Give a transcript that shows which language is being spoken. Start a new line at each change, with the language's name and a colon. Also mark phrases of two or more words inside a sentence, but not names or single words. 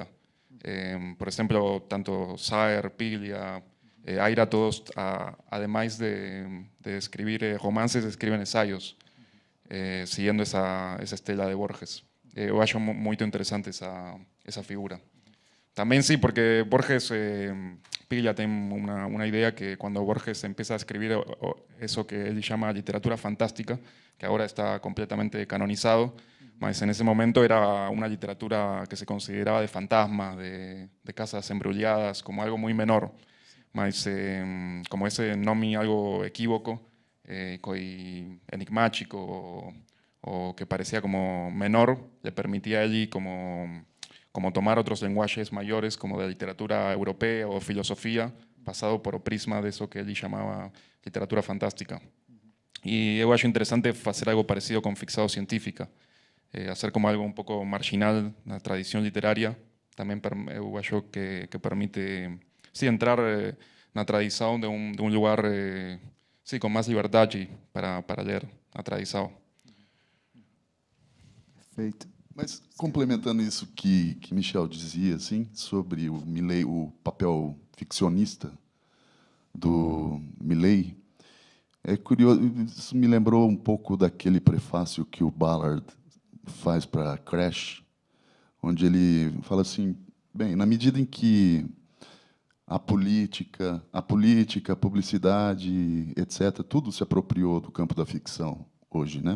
Portuguese: Por exemplo, tanto Saer, Piglia, Aira, todos,
Spanish: además de
Portuguese: escrever romances, escrevem ensaios, seguindo essa estela de Borges. Eu acho muito interessante essa figura. Também sim, porque Borges, Piglia tem uma ideia que quando Borges empieza a escrever isso que ele chama literatura fantástica,
Spanish: que agora está completamente canonizado, mas en ese momento era una literatura que se consideraba de fantasmas, de casas embrujjadas, como algo muy menor, mas como ese nome algo equívoco y enigmático o que parecía como menor, le permitía a él como tomar otros lenguajes mayores como de literatura europea o filosofía, pasado por
Portuguese: o prisma
Spanish: de eso que él llamaba literatura fantástica.
Portuguese: E eu acho interessante fazer algo parecido com ficção científica,
Spanish: hacer como algo un poco marginal na tradición literaria, también
Portuguese: eu acho que permite
Spanish: sí, entrar
Portuguese: na tradição
Spanish: de un lugar sí, con más
Portuguese: liberdade para ler a tradição. Perfeito. Mas, complementando isso que Michel dizia assim, sobre o Milley, o papel ficcionista do Milley, é curioso, isso me lembrou um pouco daquele prefácio que o Ballard faz para Crash, onde ele fala assim, bem, na medida em que a política, a publicidade, etc., tudo se apropriou do campo da ficção hoje, né?